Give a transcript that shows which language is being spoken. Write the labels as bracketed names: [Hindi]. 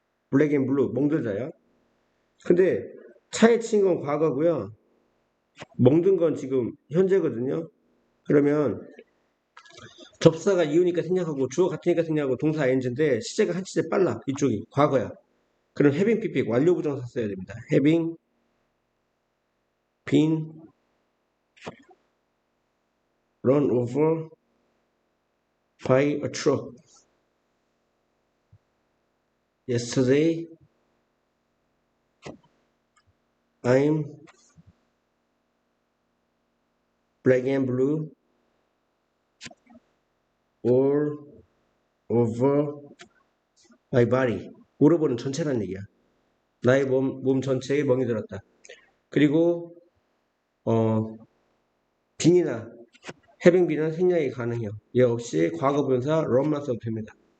[English] 블랙 앤 블루 [Korean] 멍들자야. 근데 차에 친 건 과거고요. 멍든 건 지금 현재거든요. 그러면 접사가 이유니까 생략하고 주어 같으니까 생략하고 동사 ing인데 시제가 한 시제 빨라. 이쪽이 과거야. 그럼 having pp 완료 부정사 써야 됩니다. [English] having been run over by a truck yesterday. I'm black and blue all over my body. [Korean] all over는 전체란 얘기야. 나의 몸 전체에 멍이 들었다. 그리고 빈이나 [English] having been [Korean] 은 생략이 가능해요. 역시 과거 분사 run만 써도 됩니다.